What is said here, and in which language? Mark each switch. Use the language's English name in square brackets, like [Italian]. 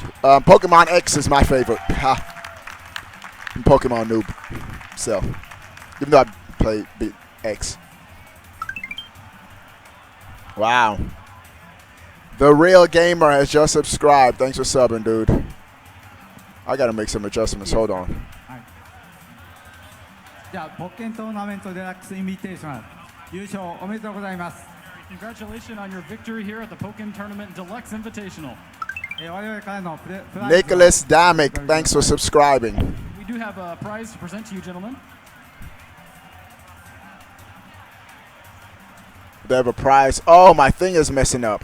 [English] Pokemon X is my favorite. I'm Pokemon noob, so even though I played X. Wow. The Real Gamer has just subscribed. Thanks for subbing, dude. I gotta make some adjustments. Hold on. [Japanese] じゃあポッケントーナメントデラックスインビテーショナル優勝おめでとうございます。 [English] Congratulations on your victory here at the Pokken Tournament Deluxe Invitational. [Japanese] 我々からのプライズを [English] Nicholas Damick, thanks for subscribing. We do have a prize to present to you, gentlemen. They have a prize. Oh, my thing is messing up.